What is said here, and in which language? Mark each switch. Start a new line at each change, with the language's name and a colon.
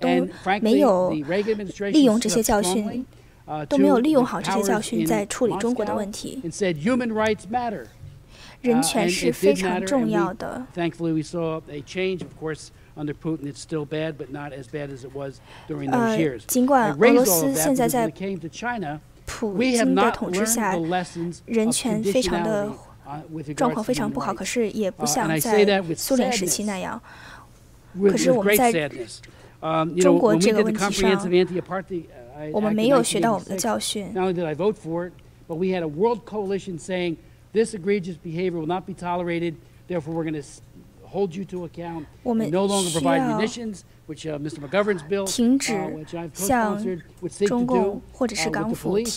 English: And frankly, the Reagan administration stood up strongly to the powers in and said human rights matter.
Chinese: 人权是非常重要的。
English: Thankfully, we saw a change. Of course, under Putin, it's still bad, but not as bad as it was during those years.
Chinese: 尽管俄罗斯现在在普京的统治下，人权非常的状况非常不好，可是也不像在苏联时期那样。可是我们在中国这个问题上，我们没有学到我们的教训。
English: Not only did I vote for it, but we had a world coalition saying this egregious behavior will not be tolerated. Therefore, we're going to hold you to account and no longer provide munitions, which Mr. McGovern's bill, which I've co-sponsored, would seek to do with the police.